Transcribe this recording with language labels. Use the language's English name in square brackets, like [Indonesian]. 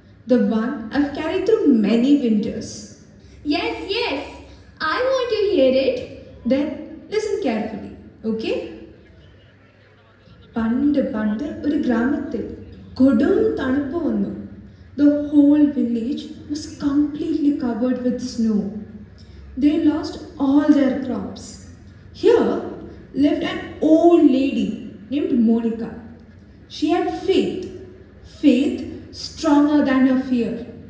[English] The one I've carried through many winters. Yes. I want to hear it. Then listen carefully, okay? [Malayalam] പണ്ട് ഒരു ഗ്രാമത്തിൽ കൊടും തണുപ്പ് വന്നു. [English] The whole village was completely covered with snow. They lost all their crops. Here lived an old lady named Monica. She had faith stronger than her fear.